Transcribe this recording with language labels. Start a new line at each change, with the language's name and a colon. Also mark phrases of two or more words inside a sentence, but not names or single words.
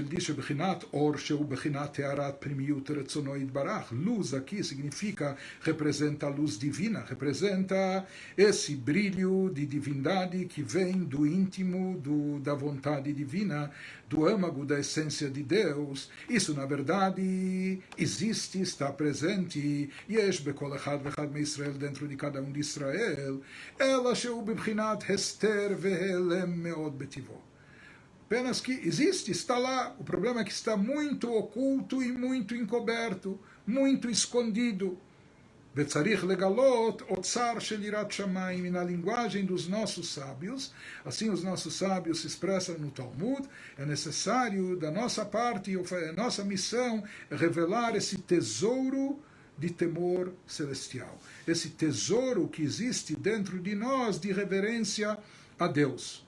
Portuguese: Ele diz, luz aqui significa, representa a luz divina, representa esse brilho de divindade que vem do íntimo, da vontade divina, do âmago da essência de Deus. Isso, na verdade, existe, está presente,
Hebrew: יש בכל אחד ואחד מישראל,
Portuguese: dentro de cada um de Israel,
Hebrew: אלא שהוא בבחינת הסתר והעלם מאוד בטבעו.
Portuguese: Apenas que existe, está lá. O problema é que está muito oculto e muito encoberto, muito escondido.
Hebrew: וצריך לגלות אוצר של יראת שמים.
Portuguese: E na linguagem dos nossos sábios, assim os nossos sábios se expressam no Talmud, é necessário, da nossa parte, a nossa missão, é revelar esse tesouro de temor celestial. Esse tesouro que existe dentro de nós de reverência a Deus.